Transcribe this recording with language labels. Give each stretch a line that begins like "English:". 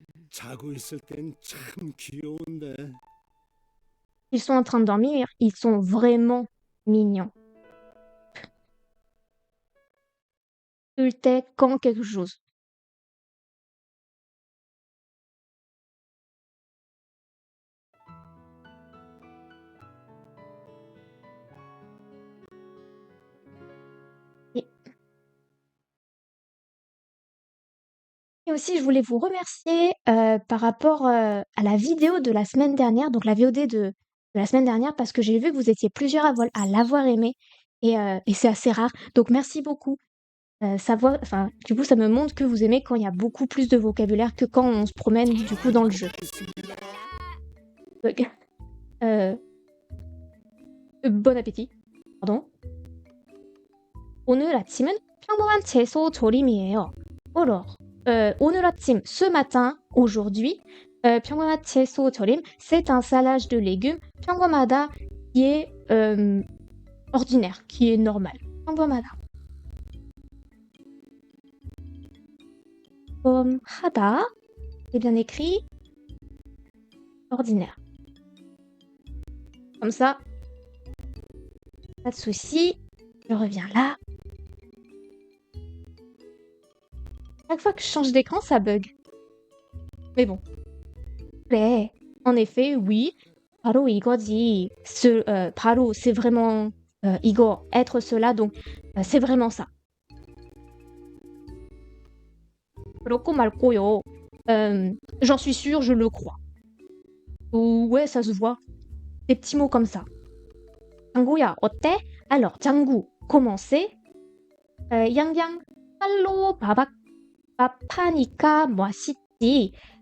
Korean: 자고 있을 땐 참 귀여운데.
French: Ils sont en train de dormir, ils sont vraiment mignons. Ultec quand quelque chose. Et Et aussi, je voulais vous remercier par rapport à la vidéo de la semaine dernière, donc la VOD de la semaine dernière, parce que j'ai vu que vous étiez plusieurs à l'avoir aimé et c'est assez rare. Donc merci beaucoup. Enfin, du coup, ça me montre que vous aimez quand il y a beaucoup plus de vocabulaire que quand on se promène du coup dans le jeu. Donc, euh, bon appétit. Pardon.
Korean: 오늘 아침은 평범한 채소 조림이에요.
French: Alors,
Korean: 오늘 아침,
French: ce matin, aujourd'hui,
Korean: 평범한 채소 조림,
French: c'est un salade de légumes 평범하다 qui est ordinaire, qui est normal.
Korean: 평범하다.
French: 하다, c'est bien écrit. Ordinaire. Comme ça, pas de souci. Je reviens là. Chaque fois que je change d'écran, ça bug. Mais bon. Mais, en effet, oui.
Korean: 바로 이거지.
French: 바로, c'est vraiment 이거, être cela, donc c'est vraiment ça.
Korean: 그렇고 말고요.
French: J'en suis sûre, je le crois. Ouais, ça se voit. Des petits mots comme ça.
Korean: 장구야, 어때?
French: Alors, 장구, comment c'est?
Korean: 양양, 팔로 밥하니까 맛있지.